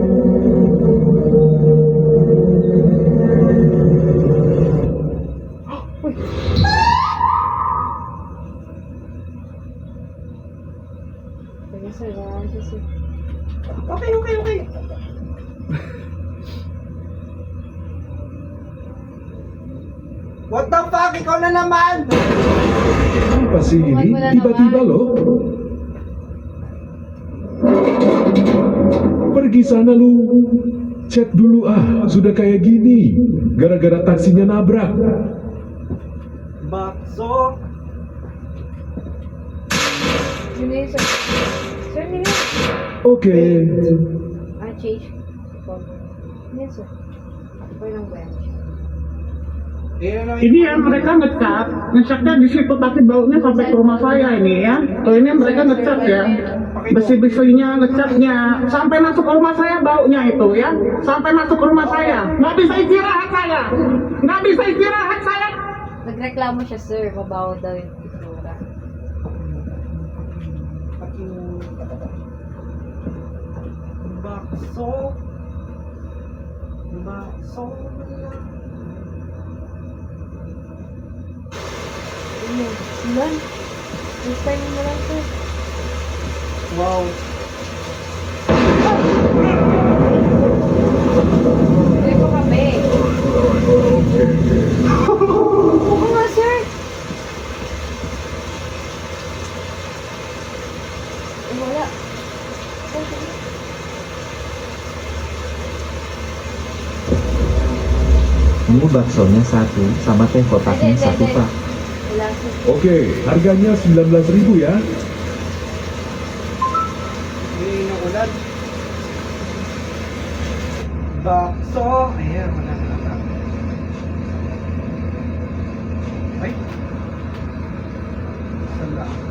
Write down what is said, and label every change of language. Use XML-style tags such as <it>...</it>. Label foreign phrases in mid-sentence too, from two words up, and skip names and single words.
<tl>Sige, sir. Ganyan siya, sir.</tl> <en>Okay. What the fuck?</en> <tl>Ikaw na naman!</tl> <id>Apa sih ini? Tiba-tiba loh. Pergi sana lu. Chat dulu ah, sudah kayak gini. Gara-gara taksinya nabrak. Bakso!</id> <tl>Yun na yun, sir. Sir, yun yun. Oke. Change. Yan, sir. Okay lang ba yan?</tl> <id>Ini ya mereka ngecat, ngecatnya di situ tapi baunya sampai ke rumah saya ini ya. Tuh ini mereka ngecat ya, besi-besinya ngecatnya sampai masuk ke rumah saya baunya itu ya, sampai masuk ke rumah saya. Nggak bisa istirahat saya, nggak bisa istirahat saya.</id> <tl>Nagreklamo siya, sir. Mabaho daw yung itsura.</tl> <id>Bakso! Bakso!</id> <tl>Ano? Ilan?</tl> <en>First time</en> <tl>mo lang, sir. Wow! Tuloy ko kami. Oo nga, sir. Wala.</tl> <id>Ini baksonya satu, sama teh kotaknya satu pak.</id> <tl>Wala, sir.</tl> <id>Oke, harganya 19.000 ya.</id> <tl>Hindi na ulan. Bakso! Ayan, wala na lang. Ay! Sala.</tl>